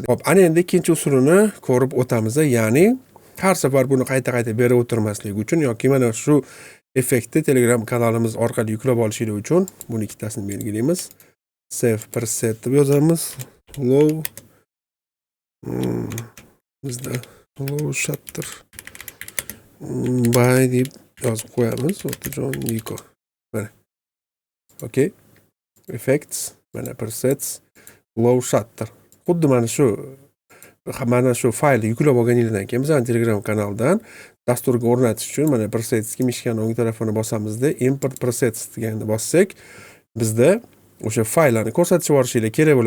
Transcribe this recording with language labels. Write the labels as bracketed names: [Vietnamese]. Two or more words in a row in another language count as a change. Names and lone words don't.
[Uzbek] Xo'p, ana endi ikkinchi usulini ko'rib o'tamiz. Ya'ni har safar buni qayta-qayta berib o'tirmaslik uchun yoki mana shu effektni Telegram kanalimiz orqali yuklab olishingiz uchun buni ikkitasini belgilaymiz. [English] Save preset [Uzbek] deb yozamiz. Low bizda [English] low shutter by [Uzbek] deb yozib qo'yamiz. Otajon Niko. Mana. Okay. [English] Effects, mana presets, low shutter. [Uzbek] Xuddi mana shu fayl yuklab olganingizdan keyin biz Telegram kanaldan dasturga o'rnatish uchun mana presetsga mishkani o'ng tarafini bosamizda [English] import presets [Uzbek] deganni bossak, bizda o'sha fayllarni ko'rsatib yuborishinglar kerak bo'ladi.